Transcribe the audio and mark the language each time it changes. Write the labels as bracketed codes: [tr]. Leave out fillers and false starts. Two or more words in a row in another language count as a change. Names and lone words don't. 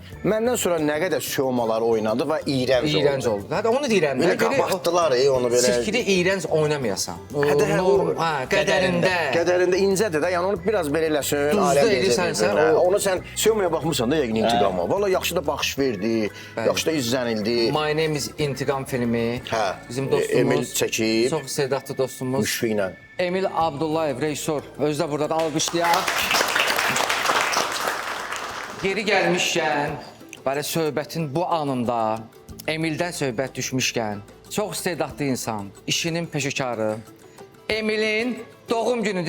[az] Məndən sonra nə qədər Syomalar oynadı və iyrənc oldu. İyrənc oldu. Hə, onu deyirəm. Belə qabartdılar onu belə. Sirkili iyrənc oynamayasan. Qədərində. Qədərində incədir də, yəni onu biraz belə eləsin. Duzda edirsən sən. Onu sən Syomaya baxmısan da yəqin İntiqama. Valla yaxşı da baxış verdi, yaxşı da izlənildi. My Name is İntiqam filmi. Hə, Bizim dostumuz. Emil çəkib. Çox istedadlı dostumuz. Müşfiqlə. Emil Abdullayev, rejissor. Özü də burada da alqışlayaq. Geri gəlmişkən, belə söhbətin bu anında Emildən söhbət düşmüşkən, çox istedadlı insan, işinin peşəkarı, Emilin doğum günüdür.